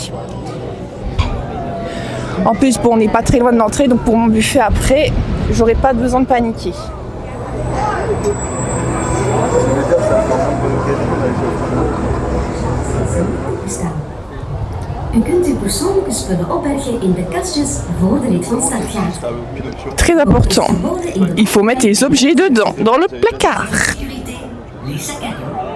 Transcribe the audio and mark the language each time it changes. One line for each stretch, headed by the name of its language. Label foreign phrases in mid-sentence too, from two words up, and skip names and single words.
French: En plus, bon, on n'est pas très loin de l'entrée, donc pour mon buffet après, j'aurai pas besoin de paniquer.
Dutch: U kunt uw persoonlijke spullen opbergen in de kastjes voor de rit van start gaat.
French: Très important, il faut mettre les objets dedans, dans le placard. Les sacs à dos.